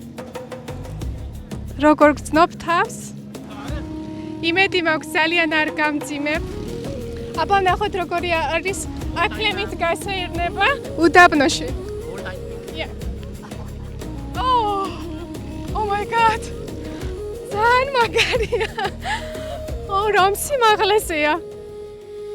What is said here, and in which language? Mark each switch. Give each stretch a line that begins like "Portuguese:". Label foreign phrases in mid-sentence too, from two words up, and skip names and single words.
Georgian: როგორ გძნობ თავს? იმედი მაქვს ძალიან არ გამძიმებ. აბა ნახოთ როგორი არის ახლემით გასეირნება უდაბნოში.
English: Oh my god.
Georgian: ძალიან მაგარია. რომ სიმაღლეზეა.